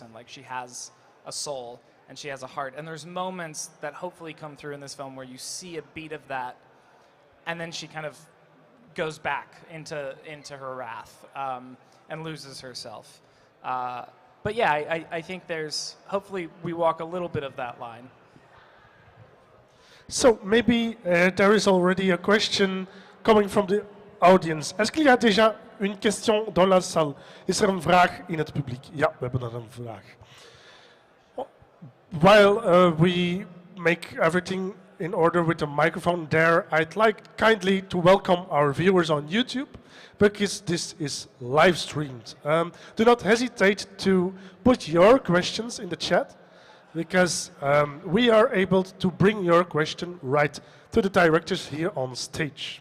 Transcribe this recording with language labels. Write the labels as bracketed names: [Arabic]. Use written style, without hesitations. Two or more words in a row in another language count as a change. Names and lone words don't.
[English] Like, she has a soul and she has a heart. And there's moments that hopefully come through in this film where you see a beat of that, and then she kind of goes back into her wrath and loses herself. But yeah, I think hopefully we walk a little bit of that line. So maybe there is already a question coming from the audience. [French] Est-ce qu'il y a déjà une question dans la salle? [Dutch] Is er een vraag in het publiek? Ja, we hebben er een vraag. [English] While we make everything in order with the microphone there, I'd like kindly to welcome our viewers on YouTube, because this is live streamed. Do not hesitate to put your questions in the chat, because we are able to bring your question right to the directors here on stage.